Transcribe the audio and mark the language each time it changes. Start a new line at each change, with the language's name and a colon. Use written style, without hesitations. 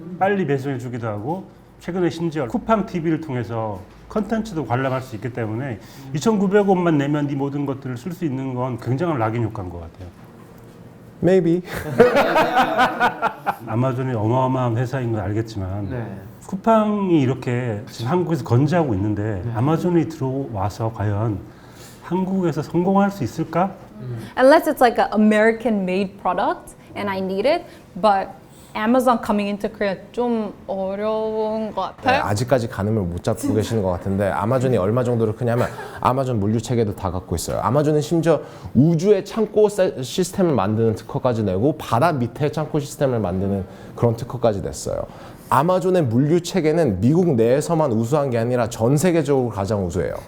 Korean: 빨리 배송해주기도 하고 최근에 심지어 쿠팡 TV를 통해서 컨텐츠도 관람할 수 있기 때문에 2,900원만 내면 이 모든 것들을 쓸 수 있는 건 굉장한 락인 효과인 것 같아요.
English: Maybe.
Korean: 아마존이 어마어마한 회사인 건 알겠지만 네. 쿠팡이 이렇게 지금 한국에서 건재하고 있는데 아마존이 들어와서 과연 한국에서 성공할 수 있을까?
English: Unless it's like an American-made product and I need it, but Amazon coming into Korea
Korean: 좀 어려운 것 네, 같아요. 아직까지 가늠을 못 잡고 계시는 것 같은데 아마존이 얼마 정도로 크냐면 아마존 물류 체계도 다 갖고 있어요. 아마존은 심지어 우주의 창고 시스템을 만드는 특허까지 내고 바다 밑에 창고 시스템을 만드는 그런 특허까지 냈어요. 아마존의 물류 체계는 미국 내에서만 우수한 게 아니라 전 세계적으로 가장 우수해요.